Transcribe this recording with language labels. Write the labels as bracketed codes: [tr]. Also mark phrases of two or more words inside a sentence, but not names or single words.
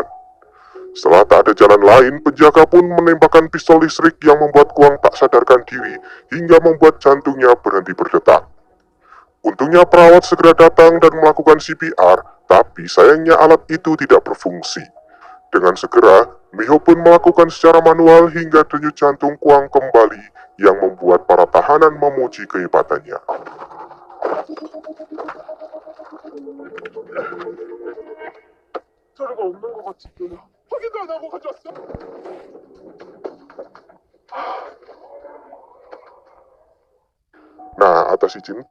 [id] Setelah tak ada jalan lain, penjaga pun menembakkan pistol listrik yang membuat Kwang tak sadarkan diri hingga membuat jantungnya berhenti berdetak. Untungnya perawat segera datang dan melakukan CPR, tapi sayangnya alat itu tidak berfungsi. Dengan segera, Miho pun melakukan secara manual hingga denyut jantung Kwang kembali yang membuat para tahanan memuji kehebatannya. [ko] 자료가 없는 것 같은데. 확인도 안 하고 가져왔어? [id] Nah, atas izin